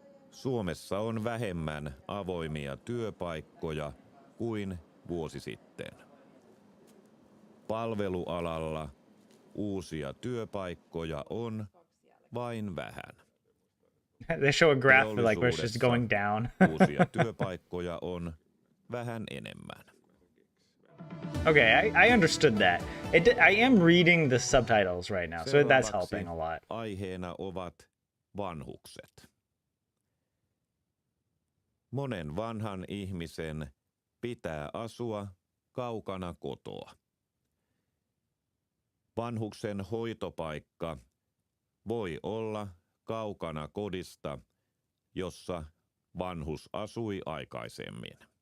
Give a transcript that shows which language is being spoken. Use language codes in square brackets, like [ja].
[fi] Suomessa on vähemmän avoimia työpaikkoja kuin vuosi sitten. Palvelualalla uusia työpaikkoja on vain vähän. [en] They show a graph like where it's just going down. [fi] Uusia työpaikkoja on vähän enemmän. [en] Okay, I understood that. I am reading the subtitles right now, so that's helping a lot. [fi] Aiheena ovat vanhukset. Monen vanhan ihmisen pitää asua kaukana kotoa. Vanhuksen hoitopaikka voi olla kaukana kodista, jossa vanhus asui aikaisemmin.